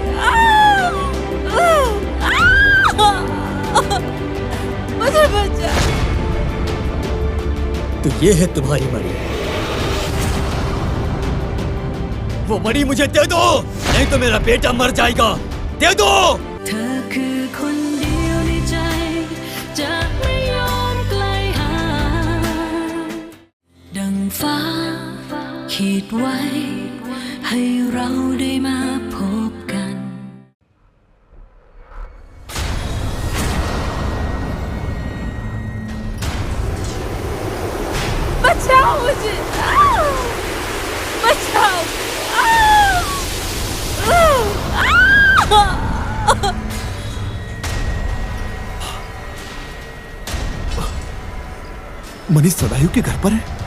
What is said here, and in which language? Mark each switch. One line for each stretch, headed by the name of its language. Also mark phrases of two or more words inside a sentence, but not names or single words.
Hindi: मुझे बचा। तो ये है तुम्हारी मणि। वो मणि मुझे दे दो, नहीं तो मेरा बेटा मर जाएगा। दे दो।
Thai: เธอคือคนเดียวในใจจะไม่ยอมไกลห่างดังฟ้าขีดไว้ให้เราได้มาพบกัน
Hindi: बचाओ मुझे, बचाओ। मनीष सदायु के घर पर है।